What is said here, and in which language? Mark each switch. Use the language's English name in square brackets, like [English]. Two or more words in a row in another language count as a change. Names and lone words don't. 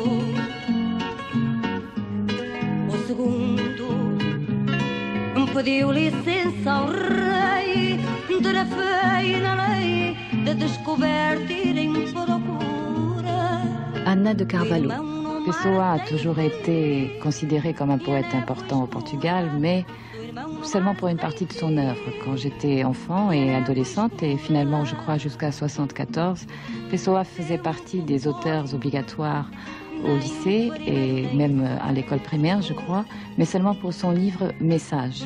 [Portuguese] O segundo pediu licença ao rei de na fé e na lei de descoberta ir em procura. Ana de Carvalho. [French] Pessoa a toujours été considéré comme un poète important au Portugal, mais seulement pour une partie de son œuvre. Quand j'étais enfant et adolescente, et finalement, je crois, jusqu'à 1974, Pessoa faisait partie des auteurs obligatoires au lycée et même à l'école primaire, je crois, mais seulement pour son livre Message.